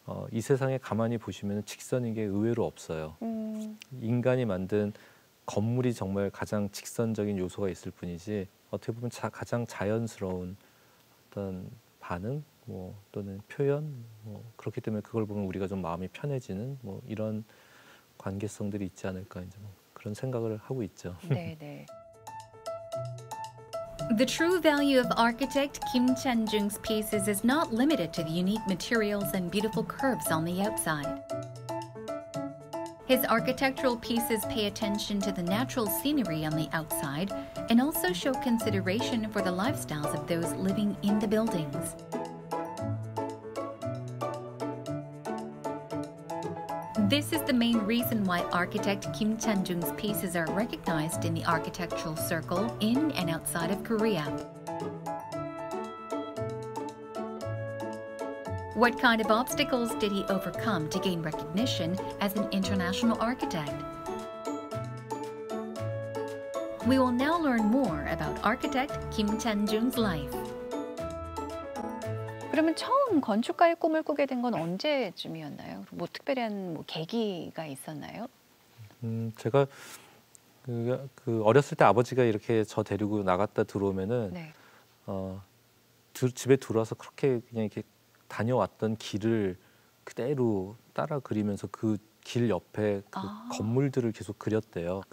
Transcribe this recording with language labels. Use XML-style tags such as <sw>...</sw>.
<ko>이 세상에 가만히 보시면 직선인 게 의외로 없어요. 인간이 만든 건물이 정말 가장 직선적인 요소가 있을 뿐이지 어떻게 보면 가장 자연스러운 어떤 반응 뭐 또는 표현 뭐 그렇기 때문에 그걸 보면 우리가 좀 마음이 편해지는 뭐 이런 관계성들이 있지 않을까 이제 뭐 그런 생각을 하고 있죠. 네, 네.</ko> <en>The true value of architect Kim Chan-jung's pieces is not limited to the unique materials and beautiful curves on the outside. His architectural pieces pay attention to the natural scenery on the outside and also show consideration for the lifestyles of those living in the buildings. This is the main reason why architect Kim Chan-jung's pieces are recognized in the architectural circle in and outside of Korea. What kind of obstacles did he overcome to gain recognition as an international architect? We will now learn more about architect Kim Chan-jung's life.</en> <ko>그러면 처음 건축가의 꿈을 꾸게 된 건 언제쯤이었나요? 뭐 특별한 뭐 계기가 있었나요? 제가 그 어렸을 때 아버지가 이렇게 저 데리고 나갔다 들어오면은 네. 집에 들어와서 그렇게 그냥 이렇게 다녀왔던 길을 그대로 따라 그리면서 그 길 옆에 그 건물들을 계속 그렸대요.</ko>